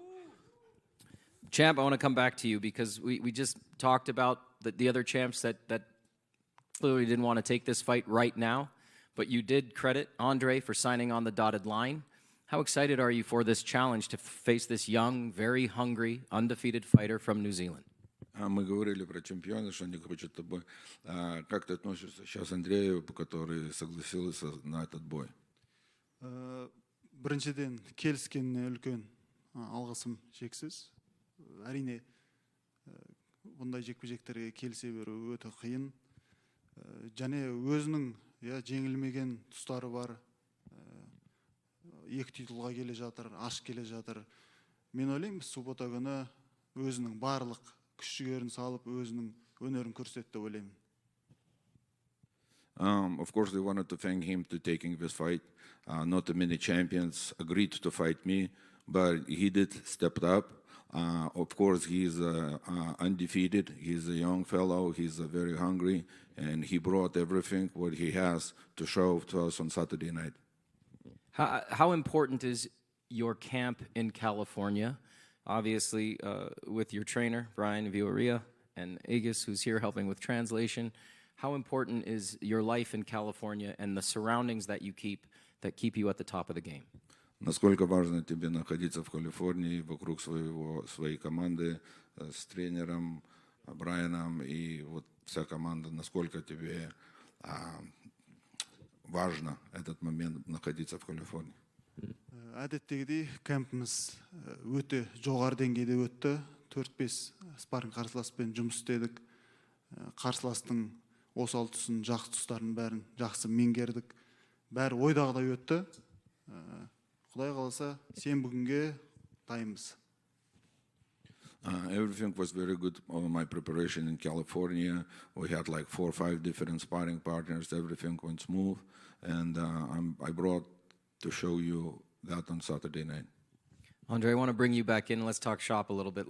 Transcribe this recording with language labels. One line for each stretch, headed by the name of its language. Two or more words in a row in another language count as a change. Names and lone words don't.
English: Champ, I want to come back to you because we just talked about the other champs that clearly didn't want to take this fight right now, but you did credit Andrei for signing on the dotted line. How excited are you for this challenge to face this young, very hungry, undefeated fighter from New Zealand?
Russian: Мы говорили про чемпиона, что они хотят тобой. Как ты относишься сейчас Андрею, который согласился на этот бой?
Kazakh: Біріншіден келіскеніне үлкен алғысым шексіз. Әрине, бұндай жекпе-жектерге келісе беру өте қиын. Және өзінің жеңілмеген тұстары бар. Екі титулға келе жатыр, аш келе жатыр. Мен ойлаймын, суббота күні өзінің барлық күш-жігерін салып, өзінің өнерін көрсетті деп ойлаймын.
English: Of course, they wanted to thank him to taking this fight. Not many champions agreed to fight me, but he did step up. Of course, he's undefeated. He's a young fellow. He's very hungry, and he brought everything what he has to show to us on Saturday night. How important is your camp in California? Obviously, with your trainer, Brian Villarreal, and Aegis, who's here helping with translation. How important is your life in California and the surroundings that you keep you at the top of the game?
Russian: Насколько важно тебе находиться в Калифорнии, вокруг своей команды, с тренером Брайаном и вот вся команда, насколько тебе важно этот момент находиться в Калифорнии?
Kazakh: Әдеттегідей кемпіміз өте жоғары деңгейде өтті. 4-5 спарринг қарсыласпен жұмыс істедік. Қарсыластың осал тұсын, жақсы тұстарын бәрін жақсы меңгердік. Бәрі ойдағыдай өтті. Құдай қаласа, сенбі күнге дайынбыз.
English: Everything was very good on my preparation in California. We had like 4 or 5 different sparring partners. Everything went smooth, and I brought to show you that on Saturday night. Andrei, I want to bring you back in. Let's talk shop a little bit.